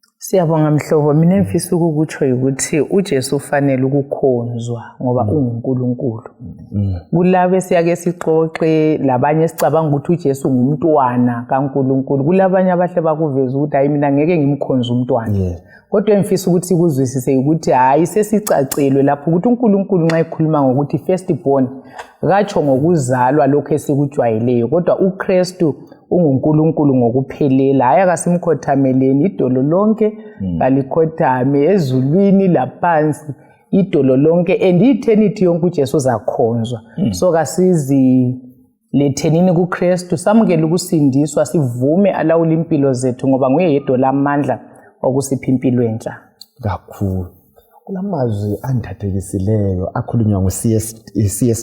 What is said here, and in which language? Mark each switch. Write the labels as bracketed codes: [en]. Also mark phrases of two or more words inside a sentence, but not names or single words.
[nd] Siyabonga mhlobo, mina ngifisa ukukutsho ukuthi uJesu ufanele ukukhonzwa ngoba unguNkulunkulu. Kulabe siyake sixoxe labanye sicabanga ukuthi uJesu ngumntwana kaNkulunkulu. Kulabanye abahle bakuveza ukuthi hayi mina ngeke ngimkhonze umntwana. Kodwa engifisa ukuthi sikuzwisise ukuthi hayi sesicacelwe lapho ukuthi uNkulunkulu nxa ekhuluma ngokuthi [en] first born [nd] katsho ngokuzalwa lokho esikujwayeleyo, kodwa uKristu unguNkulunkulu ngokuphelela. Hayi akasimkhothameleni idolo lonke balikhothame ezulwini laphansi idolo lonke [en] and eternity [nd] yonke uJesu uzakhonzwa. So kasizi lethenini kuKristu samukele ukusindiswa sivume alawula impilo zethu ngoba nguye yedwa lamandla okusipha impilo entsha. Kakhulu kulamazwi andhathekisileyo akhulunywa ngu-C.S.